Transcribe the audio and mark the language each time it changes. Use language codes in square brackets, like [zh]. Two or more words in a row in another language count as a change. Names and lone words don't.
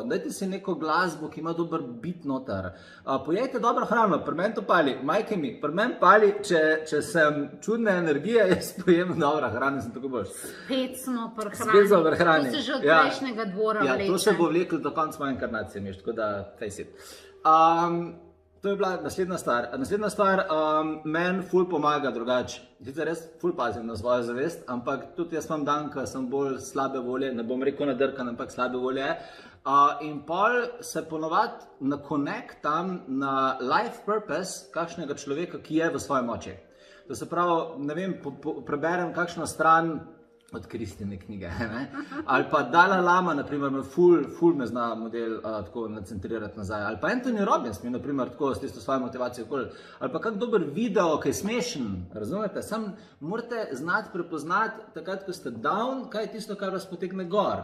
[sl] Dajte si neko glasbo, ki ima dober bit noter. Pojejte dobro hrano, pri meni to pali, [hr] majke mi, [sl] pri meni pali, če sem čudne energije, jaz pojem dobra hrana, sem tako boš. Spet smo pri hrani. Spet smo pri hrani. To se že od prejšnjega dvora vleče. Ja, to se bo vleklo do konca moje inkarnacije, miš, tako da [en] face it. [sl] To je bila naslednja stvar. Naslednja stvar, meni ful pomaga drugače. Sicer res ful pazim na svojo zavest, ampak tudi jaz imam dan, ko sem bolj slabe volje, ne bom rekel nadrkan, ampak slabe volje. In pol se ponovadi nakonektam na [en] life purpose [sl] kakšnega človeka, ki je v svoji moči. To se pravi, ne vem, preberem kakšno stran od Kristine knjige, ali pa Dalai Lama, naprimer, me ful me zna model tako nacentrirati nazaj, ali pa Anthony Robbins mi, naprimer, tako s tisto svojo motivacijo okoli, ali pa kak dober video, ki je smešen, razumete, sam morate znati prepoznati takrat, ko ste down, kaj je tisto, kar vas potegne gor.